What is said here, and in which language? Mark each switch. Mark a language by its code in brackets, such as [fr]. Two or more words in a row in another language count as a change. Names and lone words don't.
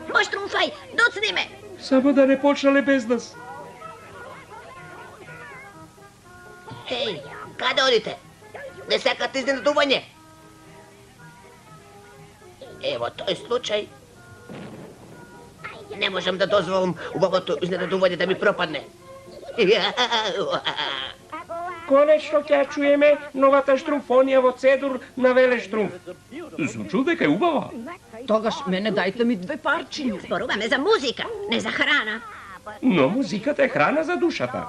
[mk] Штрумфај, доцни ме! Само да не почнале без нас. Хеј, када одите? Не сакате изненадување? [sr] Evo, to je slučaj. Ne možem da dozvolim u ovo iznenaduvanje da mi propadne. [mk] Конечно ќе чуеме новата штрумфонија во Цедур на Веле Штрумф. Сум чул дека е убава. Тогаш мене дајте ми 2 парчиња. Зборуваме за музика, не за храна. Но музиката е храна за душата.